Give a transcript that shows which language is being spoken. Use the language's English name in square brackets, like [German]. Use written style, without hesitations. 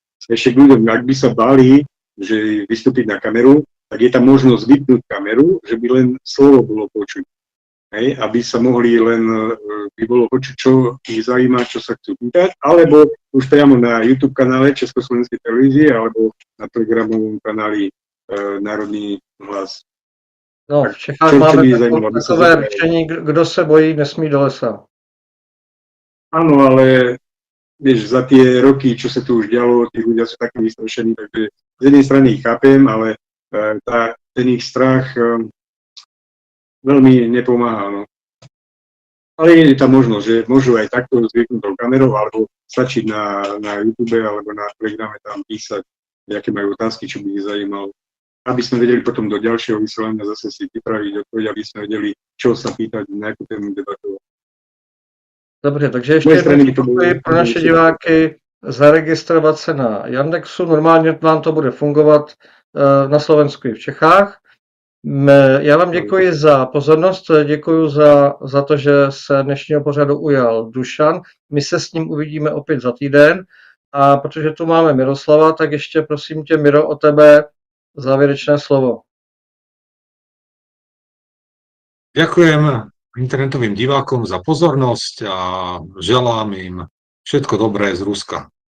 [Slovak] Ešte k ľuďom, ak by sa báli, že vystúpiť na kameru, tak je tam možnosť vypnúť kameru, že by len slovo bolo počuť. Hej, aby sa mohli len, by bolo počuť, čo ich zaujíma, čo sa chcú pýtať, alebo už priamo na YouTube kanále Československej televízie, alebo na programovom kanáli Národný hlas. [Czech] No, v Čechách máme takové řešení, kdo se bojí, nesmí do lesa. [Slovak] Áno, ale vieš, za tie roky, čo sa tu už dialo, tí ľudia sú takí vystrašení, takže z jednej strany ich chápem, ale ten ich strach veľmi nepomáha. No. Ale je tam možnosť, že môžu aj takto s vypnutou kamerou, alebo stačiť na YouTube alebo na Telegrame tam písať, aké majú otázky, čo by ich zaujímalo. Aby sme vedeli potom do ďalšieho vysielania zase si pripraviť odpoveď, aby sme vedeli, čo sa pýtať, na akú tému debatovať. [Czech] Dobře, takže ještě jednou pro naše diváky zaregistrovat se na Yandexu. Normálně vám to bude fungovat na Slovensku i v Čechách. Já vám děkuji za pozornost, děkuji za to, že se dnešního pořadu ujal Dušan. My se s ním uvidíme opět za týden a protože tu máme Miroslava, tak ještě prosím tě, Miro, o tebe závěrečné slovo. [Slovak] Ďakujem internetovým divákom za pozornosť a želám im všetko dobré z Ruska.